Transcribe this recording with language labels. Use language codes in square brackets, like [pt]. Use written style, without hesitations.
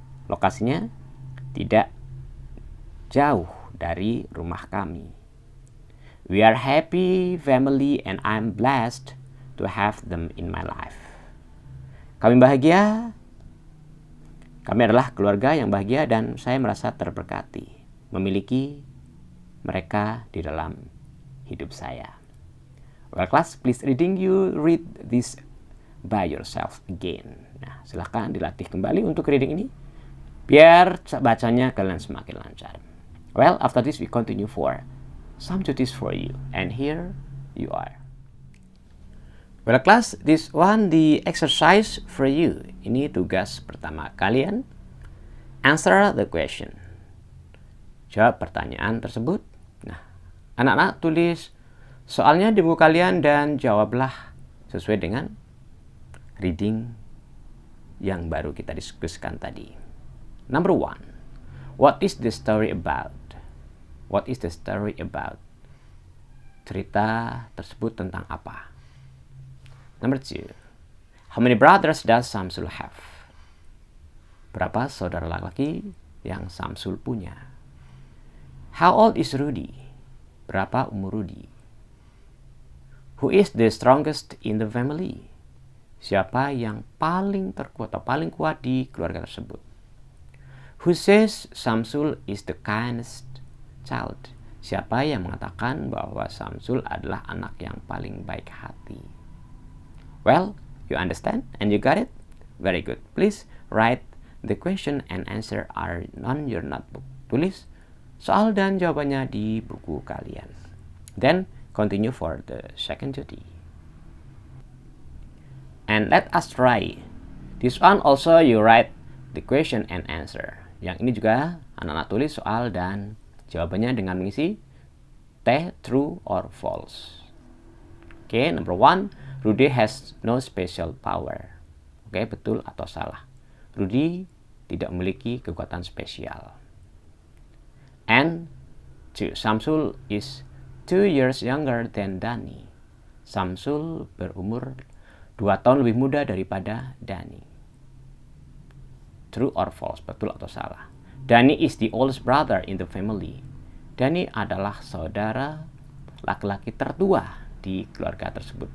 [id] Lokasinya tidak jauh dari rumah kami. [en] We are happy family and I'm blessed to have them in my life. [id] Kami bahagia. Kami adalah keluarga yang bahagia dan saya merasa terberkati memiliki mereka di dalam hidup saya. [en] Well, class, please read this by yourself again. [id] Nah, silahkan dilatih kembali untuk reading ini biar bacanya kalian semakin lancar. [en] Well, after this we continue for some duties for you. And here you are. Well, class, this one the exercise for you. [id] Ini tugas pertama kalian. [en] Answer the question. [id] Jawab pertanyaan tersebut. Nah, anak-anak tulis soalnya di buku kalian dan jawablah sesuai dengan reading yang baru kita diskusikan tadi. [en] Number 1. What is the story about? What is the story about? [id] Cerita tersebut tentang apa? [en] Number 2. How many brothers does Samsul have? [id] Berapa saudara laki-laki yang Samsul punya? [en] How old is Rudy? [id] Berapa umur Rudy? [en] Who is the strongest in the family? [id] Siapa yang paling terkuat atau paling kuat di keluarga tersebut? [en] Who says Samsul is the kindest child? [id] Siapa yang mengatakan bahwa Samsul adalah anak yang paling baik hati? [en] Well, you understand and you got it? Very good. Please write the question and answer are on your notebook. [id] Tulis soal dan jawabannya di buku kalian. [en] Then continue for the second duty. And let us try. This one also you write the question and answer. [id] Yang ini juga anak-anak tulis soal dan jawabannya dengan mengisi T, true or false. [en] Okay, number 1, Rudy has no special power. [id] Okay, betul atau salah? Rudy tidak memiliki kekuatan spesial. [en] And 2, Samsul is 2 years younger than Dani. [id] Samsul berumur 2 tahun lebih muda daripada Dani. [en] True or false? [id] Betul atau salah? [en] Dani is the oldest brother in the family. [id] Dani adalah saudara laki-laki tertua di keluarga tersebut.